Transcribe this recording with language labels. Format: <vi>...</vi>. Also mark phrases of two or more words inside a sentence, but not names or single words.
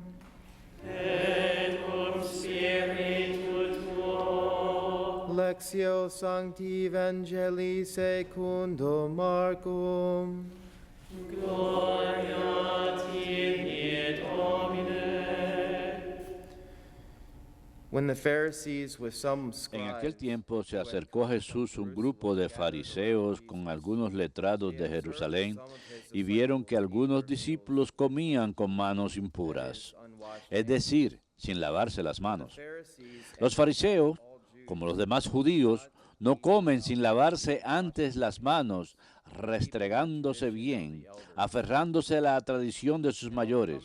<la>Et cum spiritu tuo. Lectio Sancti Evangelii secundum Marcum. Gloria tibi, Domine.</la> <en>When the Pharisees with some</en> <es>En aquel</es> <en>scribes</en> <es>tiempo se acercó a Jesús un grupo de fariseos con algunos letrados de Jerusalén y vieron que algunos discípulos comían con manos impuras, es decir, sin lavarse las manos. Los fariseos, como los demás judíos, no comen sin lavarse antes las manos, restregándose bien, aferrándose a la tradición de sus mayores.</es>